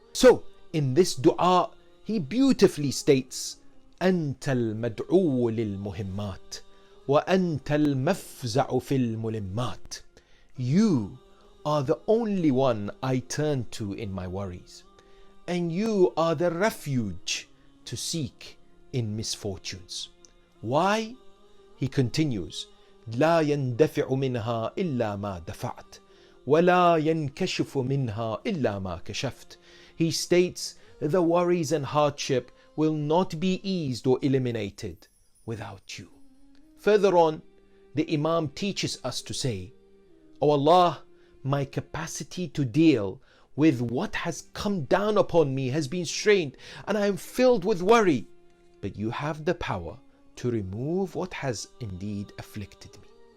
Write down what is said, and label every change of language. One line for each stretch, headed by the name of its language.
English: So, in this dua, he beautifully states,
Arabic: أنت المدعو للمهمات وأنت المفزع في الملمات.
English: You are the only one I turn to in my worries, and you are the refuge to seek in misfortunes. Why? He continues,
Arabic: لا يندفع منها إلا ما دفعت ولا ينكشف منها إلا ما كشفت.
English: He states the worries and hardship will not be eased or eliminated without you. Further on, the Imam teaches us to say, O Allah, my capacity to deal with what has come down upon me has been strained, and I am filled with worry, but you have the power to remove what has indeed afflicted me.